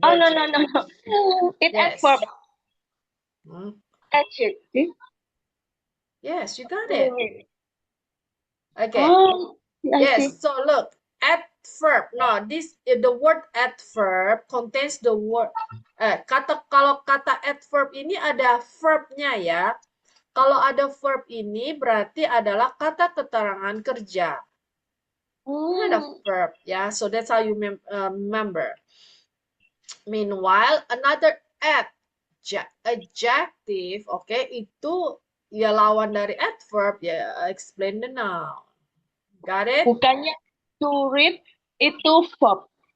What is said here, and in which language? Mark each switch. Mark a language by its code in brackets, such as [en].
[en] Oh no. It's adverb. Adjective. Yes, you got it. Okay. Oh, yes. So look, adverb. No, the word adverb contains the word. [id] Kalau kata adverb ini ada verbnya ya. Kalau ada verb ini berarti adalah kata keterangan kerja. Ini ada verb ya. [en] So that's how you remember. Meanwhile, another adjective, okay, [id] itu ya lawan dari adverb ya, [en] explain the noun. Got it? [id] Bukannya [en] to read [id] itu verb.